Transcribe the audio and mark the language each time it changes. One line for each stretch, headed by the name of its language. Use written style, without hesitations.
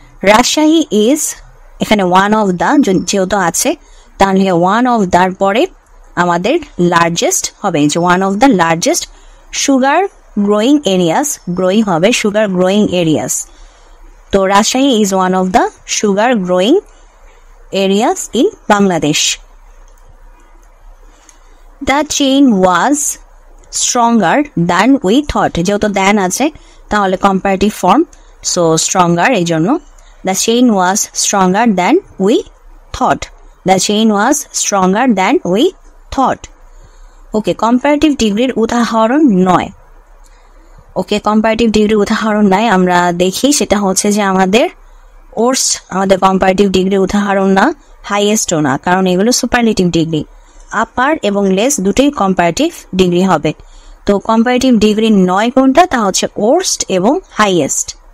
Bangla: Rajshahi is, এখানে one of the যেহেতু আছে তাহলে ওয়ান অফ দ্যার পরে আমাদের লার্জেস্ট হবে, যে one of the largest sugar growing areas, growing হবে sugar growing areas, তো Rajshahi
English: is one of the sugar growing areas in Bangladesh. The chain was stronger than we thought,
Bangla: যেহেতু than আছে তাহলে comparative form,
English: so stronger এই জন্য the chain was stronger than we thought. The chain was stronger than we thought.
Bangla: Okay, comparative ডিগ্রির উদাহরণ নয়। ওকে, comparative ডিগ্রির উদাহরণ নাই, আমরা দেখি সেটা হচ্ছে যে আমাদের ওর্স্ট আমাদের কম্পারেটিভ ডিগ্রির উদাহরণ না, হাইয়েস্টও না, কারণ এগুলো সুপারলেটিভ ডিগ্রি। আপার এবং লেস দুটোই কম্পারেটিভ ডিগ্রি হবে। তো কম্পারেটিভ ডিগ্রি নয় কোনটা, তা হচ্ছে ওর্স্ট এবং হাইয়েস্ট।